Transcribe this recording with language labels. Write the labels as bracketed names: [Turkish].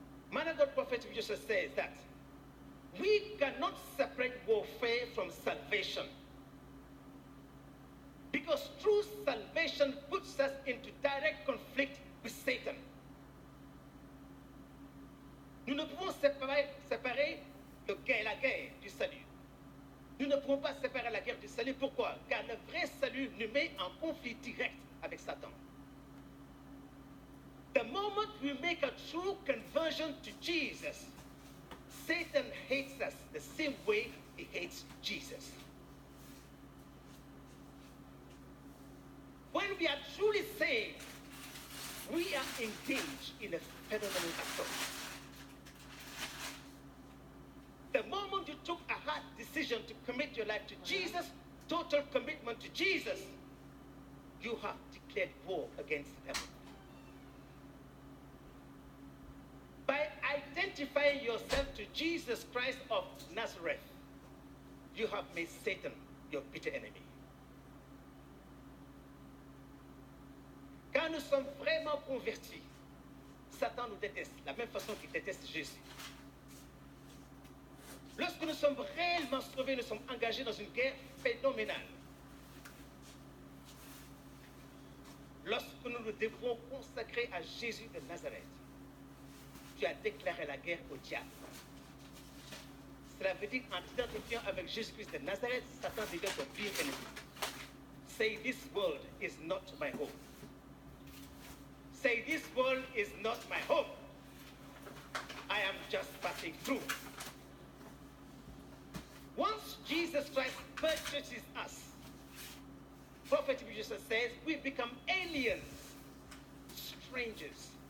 [English] Man of God prophet Joshua says that we cannot separate warfare from salvation, because true salvation puts us into direct conflict with Satan. [French] Nous ne pouvons séparer la guerre du salut. Nous ne pouvons pas séparer la guerre du salut. Pourquoi? Car le vrai salut nous met en conflit direct avec Satan. [English] The moment we make a true conversion to Jesus, Satan hates us the same way he hates Jesus. When we are truly saved, we are engaged in a phenomenal approach. The moment you took a hard decision to commit your life to Jesus, total commitment to Jesus, you have declared war against the devil. By identifying yourself to Jesus Christ of Nazareth, you have made Satan your bitter enemy. [French] Quand nous sommes vraiment convertis, Satan nous déteste, la même façon qu'il déteste Jésus. Lorsque nous sommes réellement sauvés, nous sommes engagés dans une guerre phénoménale. Lorsque nous nous devons consacrer à Jésus de Nazareth, tu as déclaré la guerre au diable. Cela veut dire qu'en t'identifiant avec Jésus-Christ de Nazareth, Satan devient ton pire ennemi. [English] Say, this world is not my home. Say, this world is not my home. I am just passing through. Once Jesus Christ purchases us, Prophet Jesus says, we become aliens, strangers.